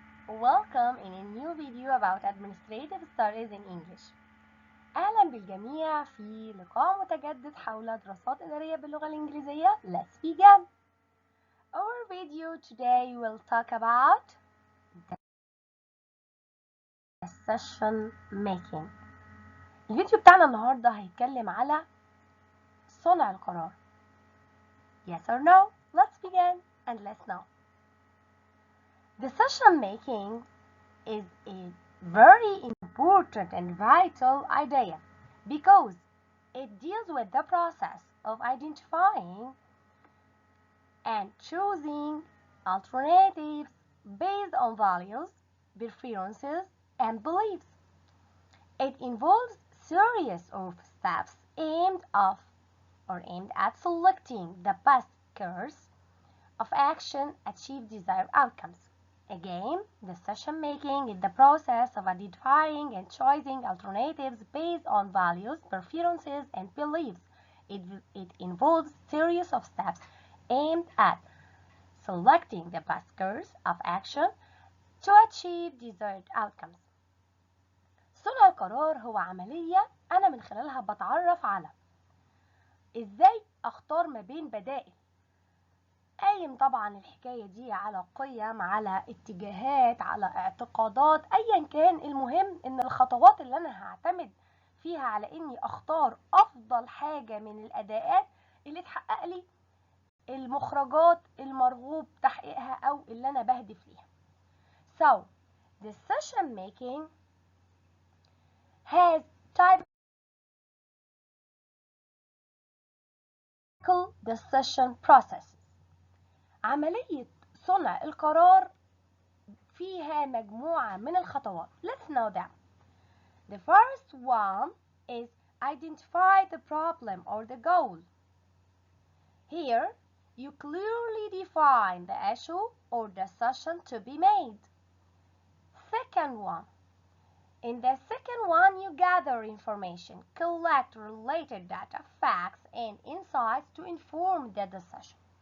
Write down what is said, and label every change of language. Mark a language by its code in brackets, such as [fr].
[en] Welcome in a new video about administrative studies in English. [ar] أهلا بالجميع في لقاء متجدد حول دراسات إدارية باللغة الإنجليزية. [en] Let's begin! Our video today will talk about decision making. [ar] الفيديو بتاعنا النهاردة هيتكلم على صنع القرار. [en] Yes or no? Let's begin and let's know. Decision making is a very important and vital idea because it deals with the process of identifying and choosing alternatives based on values, preferences, and beliefs. It involves series of steps aimed at selecting the best course of action to achieve desired outcomes. Again, decision making is the process of identifying and choosing alternatives based on values, preferences, and beliefs. It involves a series of steps aimed at selecting the best course of action to achieve desired outcomes. [ar] صنع القرار هو عملية أنا من خلالها بتعرف على إزاي أختار ما بين بدائل. قايم طبعا الحكاية دي على قيم، على اتجاهات، على اعتقادات، ايا كان. المهم ان الخطوات اللي انا هعتمد فيها على اني اختار افضل حاجة من الاداءات اللي تحقق لي المخرجات المرغوب تحقيقها او اللي انا بهدف ليها. [en] So, decision making has typical decision processes. [ar] عملية صنع القرار فيها مجموعة من الخطوات. [en] Let's know them. The first one is identify the problem or the goal. Here, you clearly define the issue or decision to be made. Second one. In the second one, you gather information, collect related data, facts, and insights to inform the decision.